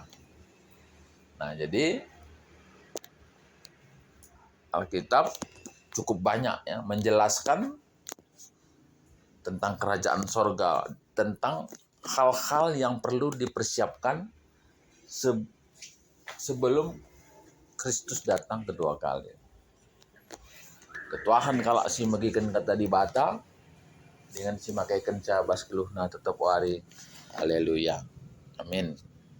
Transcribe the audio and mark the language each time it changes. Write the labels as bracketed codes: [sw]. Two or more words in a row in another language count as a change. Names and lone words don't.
[id] Nah, jadi Alkitab cukup banyak ya menjelaskan tentang kerajaan sorga, tentang hal-hal yang perlu dipersiapkan sebelum Kristus datang kedua kali. [btx] Ketuahan kalau si magikan kata di bata dengan si makai kenca bas keluhna tetap wari. Haleluya. Amin.